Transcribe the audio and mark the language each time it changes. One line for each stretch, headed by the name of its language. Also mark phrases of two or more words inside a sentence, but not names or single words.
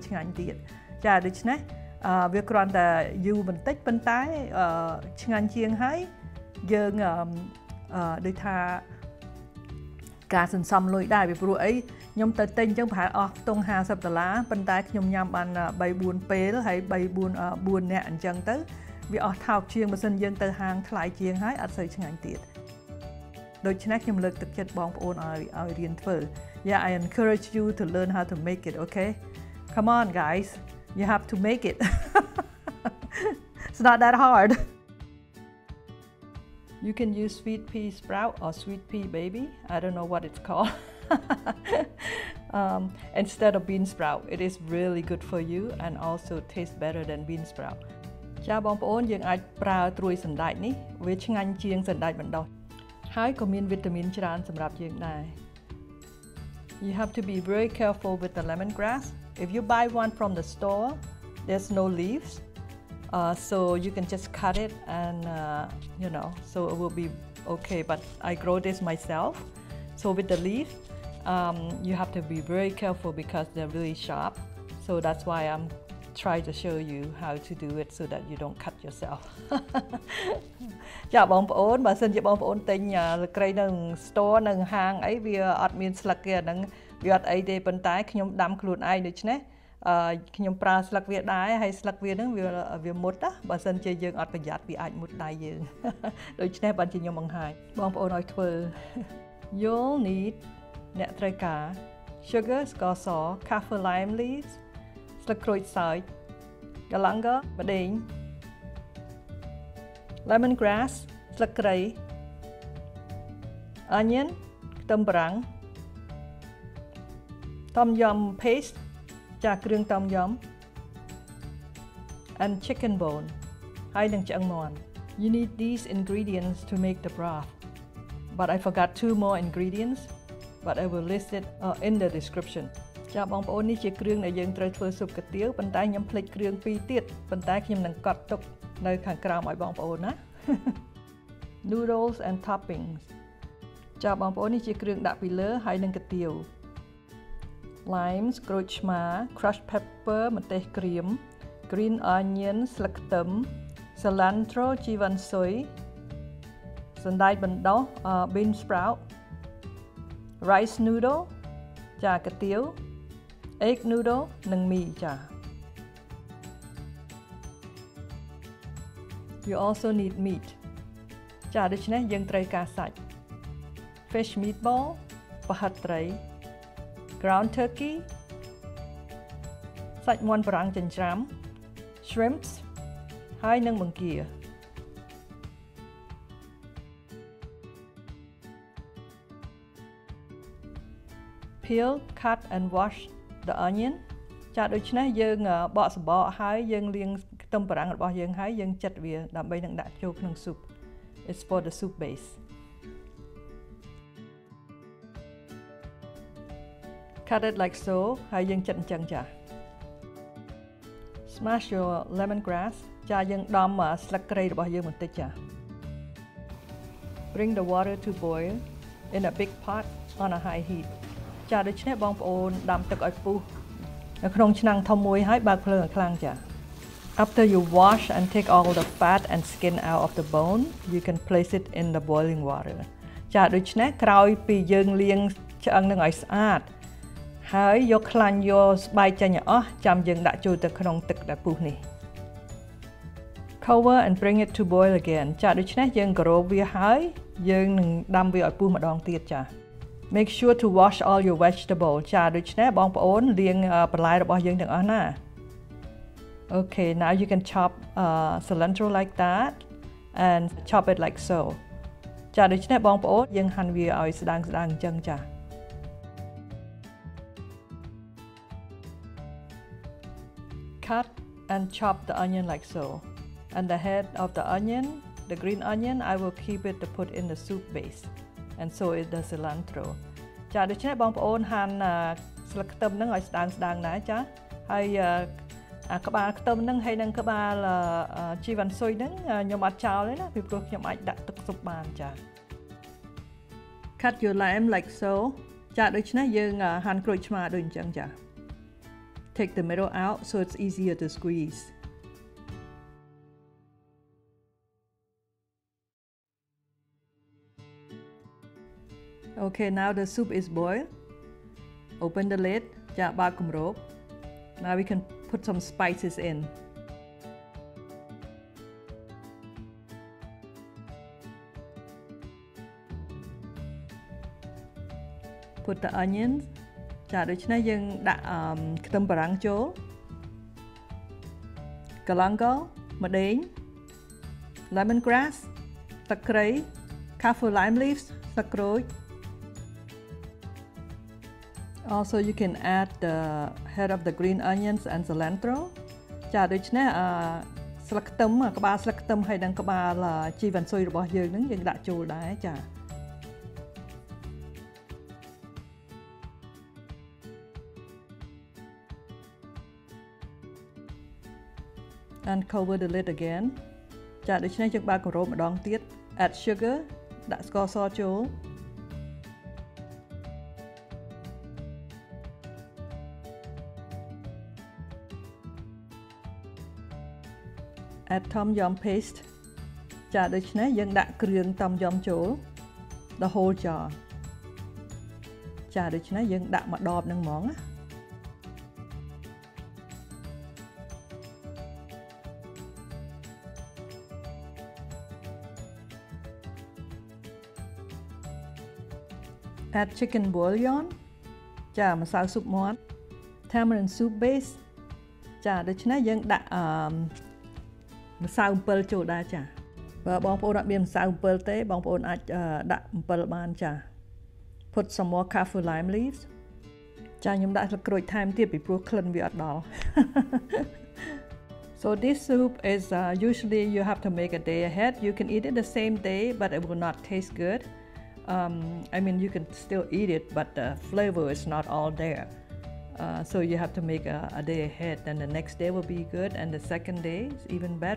Khmer: ឆ្ងាញ់ទៀតចាដូច្នេះវាគ្រាន់តែយូរបន្តិចប៉ុន្តែឆ្ងាញ់ជាងហើយយើងដូចថាការសន្សំលុយដែរពីព្រោះអីខ្ញុំទៅទិញអញ្ចឹងប្រហែលអស់ខ្ទង់$50ប៉ុន្តែខ្ញុំញ៉ាំបាន3-4ពេលហើយ4នាក់អញ្ចឹងទៅវាអស់ថោកជាងបើសិនយើងទៅហាងថ្លៃជាងហើយអត់សូវឆ្ងាញ់ទៀតដូច្នេះខ្ញុំលើកទឹកចិត្តបងប្អូនឲ្យរៀនធ្វើ
English: Yeah, I encourage you to learn how to make it, okay? Come on guys, you have to make it. It's not that hard. You can use sweet pea sprout or sweet pea baby. I don't know what it's called. Instead of bean sprout. It is really good for you and also tastes better than bean sprout.
Khmer: ចាបងប្អូនយើងអាចប្រើត្រួយសណ្តែកនេះវាឆ្ងាញ់ជាងសណ្តែកបណ្ដុះហើយក៏មានវីតាមីនច្រើនសម្រាប់យើងដែរ
English: You have to be very careful with the lemongrass. If you buy one from the store, there's no leaves. So you can just cut it and you know, so it will be okay, but I grow this myself. So with the leaf, you have to be very careful because they're really sharp. So that's why I'm trying to show you how to do it so that you don't cut yourself.
Khmer: ចាបងប្អូនបើសិនជាបងប្អូនទិញលក្រីនៅ store នៅហាងអីវាអត់មានស្លឹកគេអាហ្នឹងវាអត់អីទេប៉ុន្តែខ្ញុំដាំខ្លួនឯងដូច្នេះខ្ញុំប្រើស្លឹកវាដែរហើយស្លឹកវាហ្នឹងវាមុតណាបើសិនជាយើងអត់ប្រយ័ត្នវាអាចមុតដៃយើងដូច្នេះបានជាខ្ញុំបង្ហាញបងប្អូនឲ្យធ្វើ
English: You'll need
Khmer: អ្នកត្រូវការ sugar ស្ករស
English: kafir lime leaves
Khmer: ស្លឹកក្រូចសើច galagal ម្ទេស
English: lemongrass
Khmer: ស្លឹកគ្រៃ
English: onion
Khmer: ខ្ទឹមបារាំង
English: tom yum paste
Khmer: ចាគ្រឿងតំយំ
English: and chicken bone
Khmer: ហើយនឹងឆ្អឹងមាន់
English: You need these ingredients to make the broth, but I forgot 2 more ingredients, but I will list it in the description.
Khmer: ចាបងប្អូននេះជាគ្រឿងដែលយើងត្រូវធ្វើស៊ុបកាទៀវប៉ុន្តែខ្ញុំភ្លេចគ្រឿង2ទៀតប៉ុន្តែ ខ្ញុំនឹងកត់ទុកនៅខាងក្រោមឲ្យបងប្អូនណា
English: Noodles and toppings
Khmer: ចាបងប្អូននេះជាគ្រឿងដាក់ពីលើហើយនឹងកាទៀវ Limes ក្រូចឆ្មា
English: crushed pepper
Khmer: ម្ទេសក្រៀម
English: green onion
Khmer: ស្លឹកខ្ទឹម Cilantro ជីវ៉ាន់ស៊ុយ សណ្តែកបណ្ដុះ
English: bean sprout, rice noodle
Khmer: ចាកាទៀវ
English: egg noodle
Khmer: និងមីចា
English: You also need meat
Khmer: ចាដូច្នេះយើងត្រូវការសាច់
English: fish meatball
Khmer: ប្រហិតត្រី
English: ground turkey
Khmer: សាច់មាន់បារាំងចិញ្ច្រាំ shrimps ហើយនិងបង្គា
English: peel cut and wash the onion
Khmer: ចាដូច្នេះយើងបកសំបកហើយយើងលាងខ្ទឹមបារាំងរបស់យើងហើយយើងចិតវាដើម្បីនឹងដាក់ចូលក្នុង soup.
English: It's for the soup base. Cut it like so
Khmer: ហើយយើងចិតអញ្ចឹងចា
English: Smash your lemongrass
Khmer: ចាយើងដំស្លឹកគ្រៃរបស់ យើងបន្តិចចា
English: Bring the water to boil in a big pot on a high heat
Khmer: ចាដូច្នេះបងប្អូនដាំទឹកឲ្យពុះនៅក្នុងឆ្នាំងធំមួយហើយបើកភ្លើងឲ្យខ្លាំងចា
English: After you wash and take all the fat and skin out of the bone, you can place it in the boiling water.
Khmer: ចាដូច្នេះក្រោយពីយើងលាងឆ្អឹងនឹងឲ្យស្អាតហើយយកខ្លាញ់យកស្បែកចេញឲ្យអស់ចាំយើងដាក់ចូលទៅក្នុងទឹកដែលពុះនេះ
English: Cover and bring it to boil again.
Khmer: ចាដូច្នេះយើងក្រោបវាហើយយើងនឹងដាំវាឲ្យពុះម្ដងទៀតចា
English: Make sure to wash all your vegetables.
Khmer: ចាដូច្នេះបងប្អូនលាងបន្លែរបស់យើងទាំងអស់ណា
English: Okay, now you can chop cilantro like that and chop it like so.
Khmer: ចាដូច្នេះបងប្អូនយើងហាន់វាឲ្យស្ដើងៗអញ្ចឹងចា
English: Cut and chop the onion like so. And the head of the onion, the green onion, I will keep it to put in the soup base. And so is the cilantro.
Khmer: ចាដូច្នេះបងប្អូនហាន់ស្លឹកខ្ទឹមហ្នឹងឲ្យស្ដើងៗដែរចាហើយក្បាលខ្ទឹមហ្នឹងហើយនឹងក្បាលជីវ៉ាន់ស៊ុយហ្នឹងខ្ញុំអត់ចោលទេណាពីព្រោះខ្ញុំអាចដាក់ទឹកស៊ុបបានចា
English: Cut your lime like so
Khmer: ចាដូច្នេះយើងហាន់ក្រូចឆ្មាដូចអញ្ចឹងចា
English: Take the middle out so it's easier to squeeze. Okay, now the soup is boiled. Open the lid.
Khmer: ចាបើកគម្រប
English: Now we can put some spices in. Put the onions.
Khmer: ចាដូច្នេះយើងដាក់ខ្ទឹមបារាំងចូល galagal ម្ដេង lemongrass ទឹកត្រី
English: kafir lime leaves
Khmer: ទឹកក្រូច
English: Also you can add the head of the green onions and cilantro
Khmer: ចាដូច្នេះស្លឹកខ្ទឹមក្បាលស្លឹកខ្ទឹមហើយនិងក្បាលជីវ៉ាន់ស៊ុយរបស់យើងនឹងយើងដាក់ចូលដែរចា
English: And cover the lid again
Khmer: ចាដូច្នេះយើងបើកគម្របម្ដងទៀត
English: Add sugar
Khmer: ដាក់ស្ករសចូល
English: Add Tum Yum paste
Khmer: ចាដូច្នេះយើងដាក់គ្រឿង Tum Yum ចូល
English: the whole jar
Khmer: ចាដូច្នេះយើងដាក់មួយដបនឹងហ្មងណា
English: Add chicken bullion
Khmer: ចាម្សៅស៊ុបមាន់
English: Tamarind soup base
Khmer: ចាដូច្នេះយើងដាក់ ម្សៅអំពិលចូលដែរចាបើបងប្អូនអត់មានម្សៅអំពិលទេបងប្អូនអាចដាក់អំពិលបានចា
English: Put some more kafir lime leaves
Khmer: ចាខ្ញុំដាក់ស្លឹកក្រូចថែមទៀតពីព្រោះក្លិនវាអត់ដល់
English: So this soup is usually you have to make a day ahead. You can eat it the same day but it will not taste good. I mean you can still eat it but the flavor is not all there. So you have to make a day ahead and the next day will be good and the second day is even better.